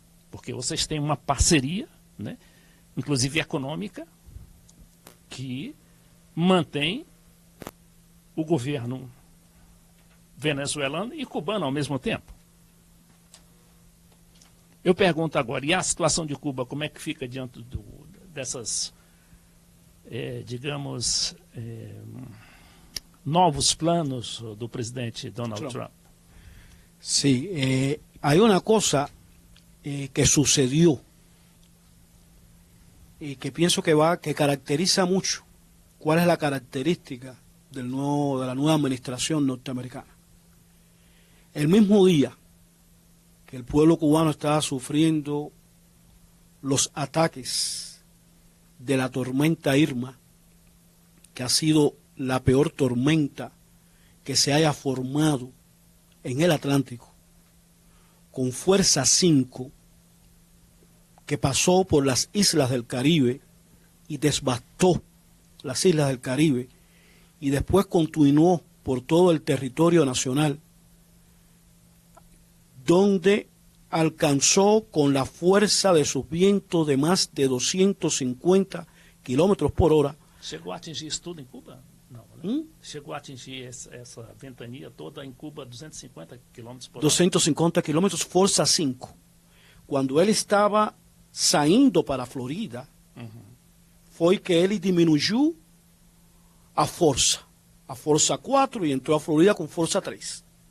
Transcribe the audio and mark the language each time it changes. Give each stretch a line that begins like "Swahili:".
Portuguese: porque vocês têm uma parceria, né, inclusive econômica, que mantém o governo venezuelano e cubano ao mesmo tempo. Eu pergunto agora, e a situação de Cuba, como é que fica diante dessas, digamos, novos planos do presidente Donald Trump?
Spanish: Sí, hay una cosa que sucedió y que pienso que caracteriza mucho cuál es la característica de la nueva administración norteamericana. El mismo día que el pueblo cubano estaba sufriendo los ataques de la tormenta Irma, que ha sido la peor tormenta que se haya formado en el Atlántico, con fuerza 5, que pasó por las islas del Caribe y devastó las islas del Caribe, y después continuó por todo el territorio nacional, donde alcanzó con la fuerza de sus vientos de más de 250 kilómetros por hora.
Portuguese: Chegou a atingir isso tudo em Cuba? Não, né? Chegou a atingir essa ventania toda em Cuba, 250 kilómetros por hora.
Spanish: 250 kilómetros, fuerza 5. Cuando él estaba
Portuguese: saindo para a Florida, foi que ele diminuiu a força 4 e entrou a Florida com força 3.